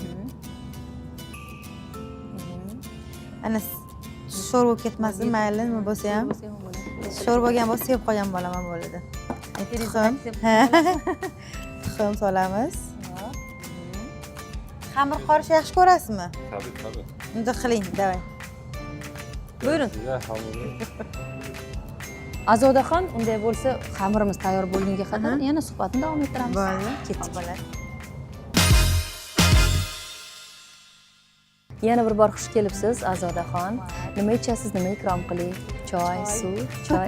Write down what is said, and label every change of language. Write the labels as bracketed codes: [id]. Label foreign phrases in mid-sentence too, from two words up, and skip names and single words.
[uz] Ana sho'r bo'lib ketmasin, mayli nima bo'lsa ham. Sho'r bo'lgan bo'lsa sevib qolgan bo'laman bo'ladi. Tuxum solamiz. Xamir qorishni yaxshi ko'rasizmi? [tr] Tabii. [uz] Unda qiling, davay. [tr] Buyurun. Size hamuru. [uz] Azodaxon, unday bo'lsa, xamirimiz tayyor bo'lgunga qadar yana suhbatni davom ettiramiz. Bo'ldi. Ketdik. Yana bir bor xush kelibsiz, Azodaxon. Nima ichasiz, nima ikrom qiling? Choy, suv, choy.